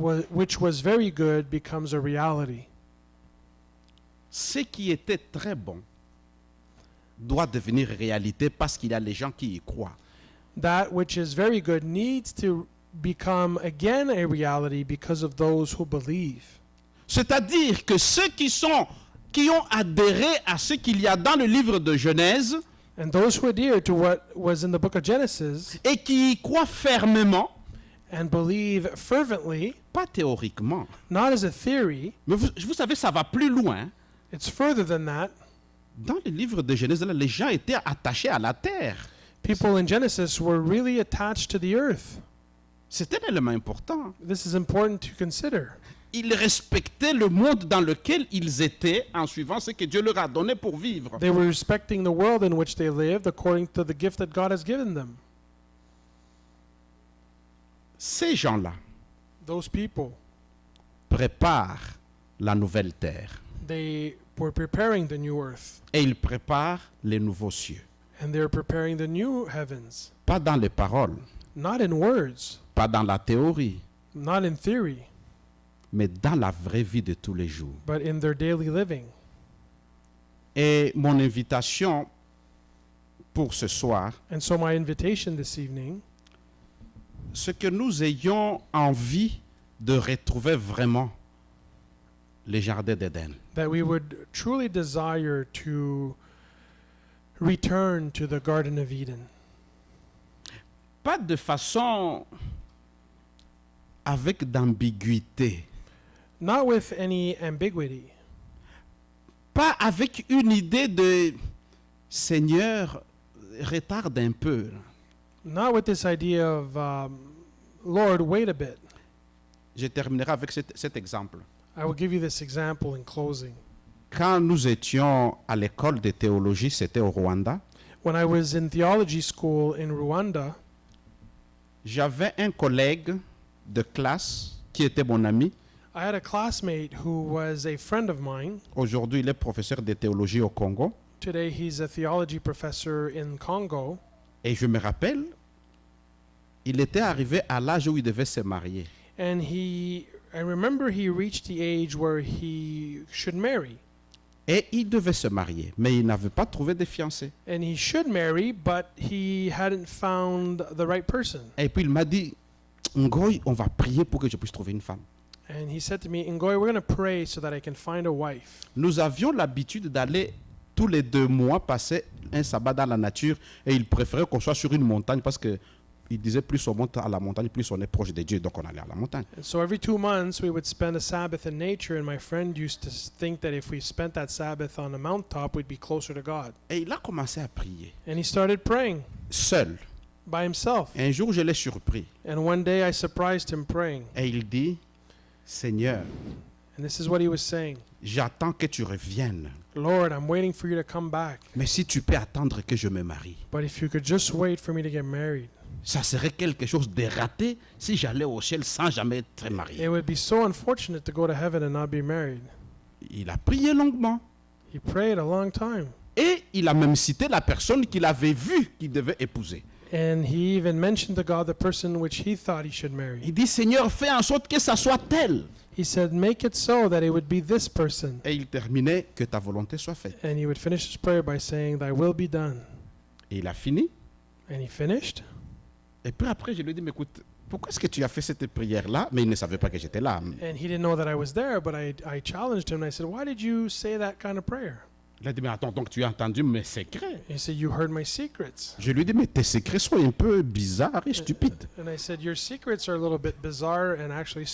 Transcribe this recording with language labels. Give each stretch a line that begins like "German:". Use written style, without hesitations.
English: which was very good becomes a reality.
French: Ce qui était très bon doit devenir réalité parce qu'il y a les gens qui y croient.
English: That which is very good needs to become again a reality because of those who believe.
French: C'est-à-dire que ceux qui ont adhéré à ce qu'il y a dans le livre de Genèse
English: And those who adhere to what was in the book of Genesis
French: et qui y croient fermement,
English: and believe fervently,
French: pas théoriquement,
English: not as a theory,
French: mais vous savez, ça va plus loin.
English: it's further than that.
French: Dans le livre de Genèse, là, les gens étaient attachés à la terre.
English: People in Genesis were really attached to the earth.
French: C'était un élément important.
English: This is important to consider.
French: Ils respectaient le monde dans lequel ils étaient en suivant ce que Dieu leur a donné pour vivre.
English: They were respecting the world in which they lived according to the gift that God has given them.
French: Ces gens-là
English: Those people,
French: préparent la nouvelle terre
English: they were preparing the new earth
French: et ils préparent les nouveaux cieux.
English: and they're preparing the new heavens.
French: Pas dans les paroles,
English: Not in words,
French: pas dans la théorie,
English: not in theory,
French: mais dans la vraie vie de tous les jours.
English: but in their daily living.
French: Et mon invitation pour ce soir,
English: And so my invitation this evening,
French: c'est que nous ayons envie de retrouver vraiment les jardins d'Éden.
English: that we would truly desire to return to the Garden of Eden.
French: Pas de façon avec d'ambiguïté,
English: Not with any ambiguity,
French: pas avec une idée de Seigneur, retarde un peu.
English: not with this idea of, Lord, wait a bit.
French: Je terminerai avec cet exemple.
English: I will give you this example in closing.
French: Quand nous étions à l'école de théologie, c'était au Rwanda,
English: When I was in theology school in Rwanda,
French: j'avais un collègue de classe qui était mon ami.
English: I had a classmate who was a friend of mine.
French: Aujourd'hui, il est professeur de théologie au Congo.
English: Today he's a theology professor in Congo.
French: Et je me rappelle, il était arrivé à l'âge où il devait se marier.
English: And I remember he reached the age where he should marry.
French: Et il devait se marier, mais il n'avait pas trouvé de fiancé.
English: And he should marry, but he hadn't found the right person.
French: Et puis il m'a dit, Ngoy, on va prier pour que je puisse trouver une femme.
English: And he said to me, Ngoy, we're going to pray so that I can find a wife.
French: Nous avions l'habitude d'aller tous les 2 mois passer un sabbat dans la nature et il préférait qu'on soit sur une montagne parce que il disait plus on monte à la montagne, plus on est proche de Dieu, donc on allait à la montagne.
English: And so every 2 months we would spend a Sabbath in nature, and my friend used to think that if we spent that Sabbath on a mountaintop, we'd be closer to God.
French: Et il a commencé à prier,
English: And he started praying
French: seul.
English: by himself.
French: Et un jour, je l'ai surpris.
English: And one day I surprised him praying.
French: Et il dit, Seigneur,
English: And this is what he was saying.
French: j'attends que tu reviennes.
English: Lord, I'm waiting for you to come back.
French: Mais si tu peux attendre que je me marie,
English: But if you could just wait for me to get married.
French: ça serait quelque chose de raté si j'allais au ciel sans jamais être marié.
English: It would be so unfortunate to go to heaven and not be married.
French: Il a prié longuement.
English: He prayed a long time.
French: Et il a même cité la personne qu'il avait vue qu'il devait épouser.
English: And he even mentioned to God the person which he thought he should marry.
French: Il dit, Seigneur, fais en sorte que ça soit tel.
English: He said, make it so that it would be this person.
French: Et il terminait, que ta volonté soit faite.
English: And he would finish his prayer by saying, thy will be done.
French: Et il a fini.
English: And he finished.
French: Et puis après, je lui ai dit, mais écoute, pourquoi est-ce que tu as fait cette prière-là? Mais il ne savait pas que j'étais là.
English: And he didn't know that I was there, but I challenged him and I said, why did you say that kind of prayer?
French: Il a dit, mais attends, donc tu as entendu mes secrets?
English: He said, you heard my secrets.
French: Je lui ai dit, mais tes secrets sont un peu bizarres et stupides.
English: And I said, your secrets are a little bit bizarre and actually